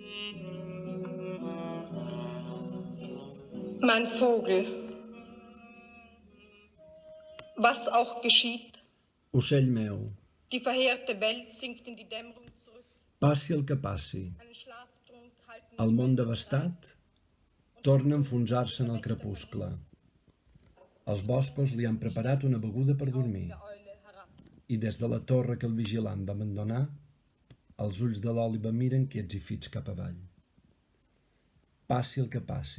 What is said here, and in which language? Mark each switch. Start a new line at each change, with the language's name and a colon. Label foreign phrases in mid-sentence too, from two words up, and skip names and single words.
German: Mein Vogel, was auch geschieht,
Catalan: Ocell meu,
German: die verheerte Welt sinkt in die Dämmerung zurück.
Catalan: passi el que passi,
German: Einen Schlaftrunk halten
Catalan: el
German: die
Catalan: món
German: Wälder
Catalan: devastat
German: bereit.
Catalan: torna a enfonsar-se en el crepuscle. Els boscos li han preparat una beguda per dormir i des de la torre que el vigilant va abandonar, els ulls de l'òliba miren quiets i fits cap avall. Passi el que passi.